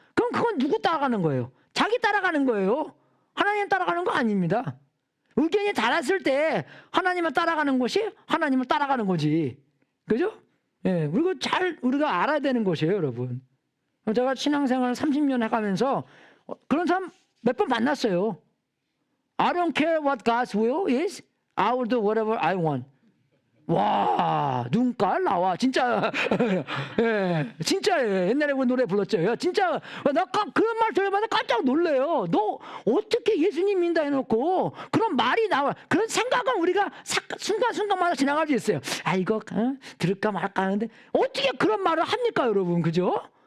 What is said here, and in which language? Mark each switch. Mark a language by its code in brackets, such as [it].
[ko] 그럼 그건 누구 따라가는 거예요? 자기 따라가는 거예요. 하나님 따라가는 거 아닙니다. 의견이 달랐을 때 하나님을 따라가는 것이 하나님을 따라가는 거지. 그죠? 예, 그리고 우리가 알아야 되는 것이에요, 여러분. 제가 신앙생활 30년 해가면서 그런 사람 몇 번 만났어요. [en] I don't care what God's will is. I will do whatever I want. [ko] 와, 눈깔 나와. 진짜. 예, 진짜 옛날에 그 노래 불렀죠. 진짜 나 그런 말 들으면 깜짝 놀래요. 너 어떻게 예수님 믿는다 해놓고 그런 말이 나와. 그런 생각은 우리가 순간순간마다 지나갈 수 있어요. 이거 들을까 말까 하는데 어떻게 그런 말을 합니까, 여러분? 그죠?